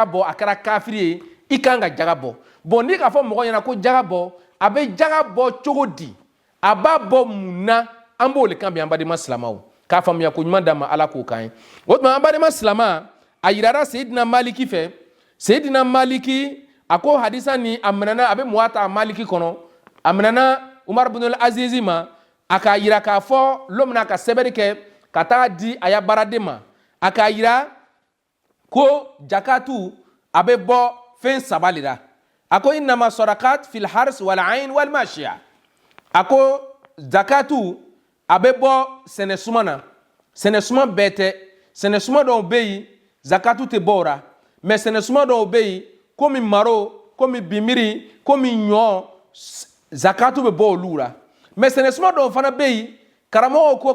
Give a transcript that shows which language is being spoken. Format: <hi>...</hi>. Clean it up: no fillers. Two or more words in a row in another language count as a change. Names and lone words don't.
<bm>bɔ a kɛra kafiri ye i kan ka jaga bɔ bon ni k'a fɔ mɔgɔ ɲɛna ko jaga bɔ a bɛ jaga bɔ cogo di a b'a bɔ mun na an b'o le kan bi an badenma silamaw k'a faamuya ko ɲuman d'a ma ala k'o kan ye o tuma an badenma silama a yirara seyidina maliki fɛ seyidina maliki a ko hadisa ni a minɛna a bɛ muwata maliki kɔnɔ a minɛna umar bin azizi ma a k'a yira k'a fɔ lomina ka sɛbɛnni kɛ ka taa di a ya baaraden ma a k'a yira ko jakatu a bɛ bɔ fɛn saba de la a ko</bm> <ar>إنما الصدقة في الحرث والعين والماشية</ar> <bm>a ko zakatu a bɛ bɔ sɛnɛsuma na sɛnɛsuma bɛɛ tɛ sɛnɛsuma dɔw bɛ yen zakatu tɛ bɔ o la mais sɛnɛsuma dɔw bɛ yen komi maro komi bimiri komi ɲɔ zakatu bɛ bɔ olu la mais sɛnɛsuma dɔw fana bɛ yen karamɔgɔw ko</bm>